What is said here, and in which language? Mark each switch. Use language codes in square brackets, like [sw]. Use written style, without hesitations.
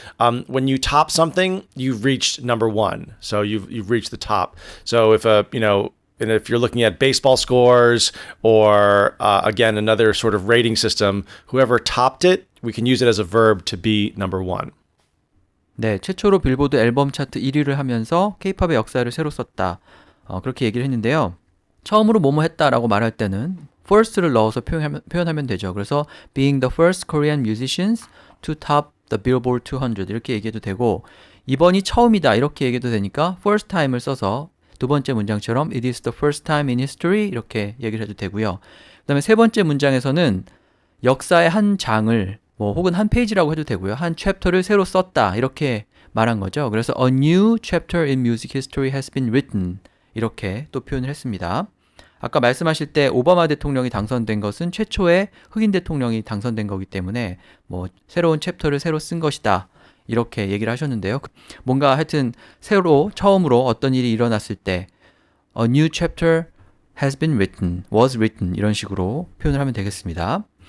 [en] When you top something, you've reached number one. So you've reached the top. So if and if you're looking at baseball scores or again another sort of rating system, whoever topped it, we can use it as a verb to be number one. [ko] 네, 최초로 빌보드 앨범 차트 1위를 하면서 K-팝의 역사를 새로 썼다. 그렇게 얘기를 했는데요. 처음으로 뭐뭐 했다라고 말할 때는 first를 넣어서 표현하면 되죠. 그래서 [en] being the first Korean musicians to top the Billboard 200 [ko] 이렇게 얘기해도 되고 이번이 처음이다 이렇게 얘기해도 되니까 first time을 써서 두 번째 문장처럼 [en] it is the first time in history [ko] 이렇게 얘기를 해도 되고요. 그 다음에 세 번째 문장에서는 역사의 한 장을 뭐 혹은 한 페이지라고 해도 되고요. 한 챕터를 새로 썼다 이렇게 말한 거죠. 그래서 [en] a new chapter in music history has been written [ko] 이렇게 또 표현을 했습니다. 아까 말씀하실 때 오바마 대통령이 당선된 것은 최초의 흑인 대통령이 당선된 거기 때문에 뭐 새로운 챕터를 새로 쓴 것이다 이렇게 얘기를 하셨는데요. 뭔가 하여튼 새로 처음으로 어떤 일이 일어났을 때 [en] a new chapter has been written, was written [ko] 이런 식으로 표현을 하면 되겠습니다.